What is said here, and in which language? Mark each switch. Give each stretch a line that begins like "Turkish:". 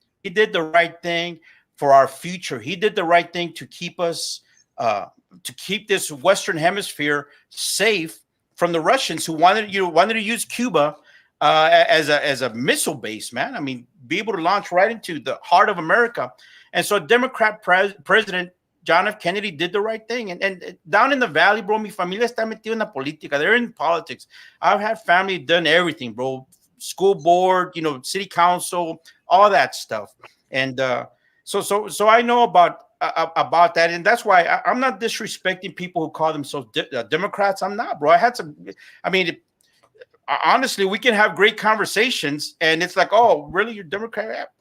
English: He did the right thing for our future. He did the right thing to keep us to keep this Western Hemisphere safe from the Russians who wanted to use Cuba as a missile base, man. I mean, be able to launch right into the heart of America. And so, Democrat President John F. Kennedy did the right thing. And down in the valley, bro,
Spanish: mi familia está metida en la política.
English: They're in politics. I've had family done everything, bro. School board, city council, all that stuff. And so I know about that, and that's why I'm not disrespecting people who call themselves Democrats. I'm not, bro. I mean, honestly, we can have great conversations, and it's like, oh, really, you're Democrat?